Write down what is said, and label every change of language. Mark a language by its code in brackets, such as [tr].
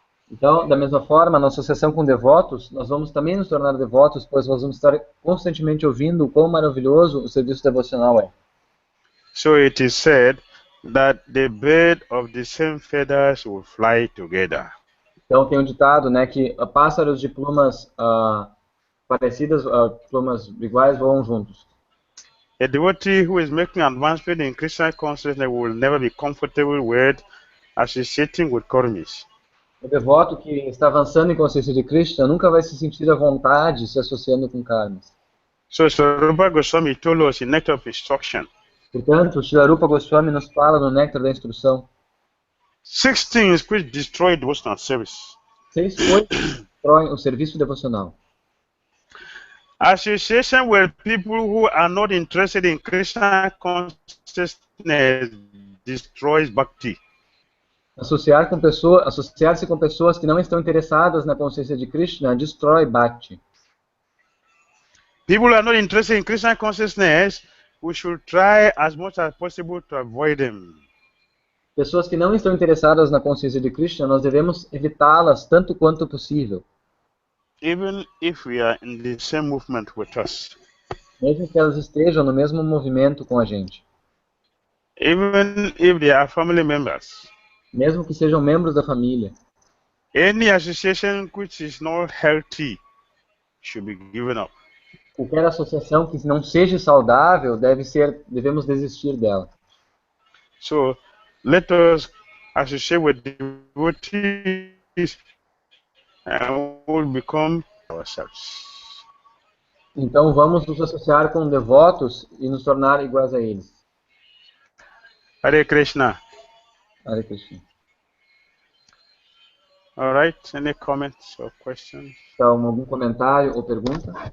[pt] Então, da mesma forma, na associação com devotos, nós vamos também nos tornar devotos, pois nós vamos estar constantemente ouvindo o quão maravilhoso o serviço devocional é. [en] So it is said that the bird of the same feathers will fly together. [pt] Então tem um ditado, né, que pássaros de plumas parecidas, plumas iguais voam juntos. [en] A devotee who is making advancement in Krishna consciousness will never be comfortable with associating with karmis. [pt] O devoto que está avançando em consciência de Krishna nunca vai se sentir à vontade se associando com karmas. [en] So Swarupa Goswami told us in Nectar of Instruction. [pt] Portanto, Srila Rupa Goswami nos fala no Néctar da Instrução [en] 6 things which destroy devotional service. [pt] 6 coisas que destroem o serviço devocional. [en] Association with people who are not interested in Krishna consciousness destroys bhakti. [pt] Associar-se com pessoas que não estão interessadas na consciência de Krishna destrói Bhakti. [en] People who are not interested in Krishna consciousness, we should try as much as possible to avoid them. [pt] Pessoas que não estão interessadas na consciência de Krishna, nós devemos evitá-las tanto quanto possível. [en] Even if we are in the same movement with us. [pt] Mesmo que elas estejam no mesmo movimento com a gente. [en] even if they are family members. [pt] mesmo que sejam membros da família. [en] Any association which is not healthy should be given up. [pt] Qualquer associação que não seja saudável devemos desistir dela. [en] So let us associate with devotees and we'll become ourselves. [pt] Então vamos nos associar com devotos e nos tornar iguais a eles. [en] Hare Krishna. [pt] Hare Krishna. [en] All right, any comments or questions? [pt] Então, algum comentário ou pergunta?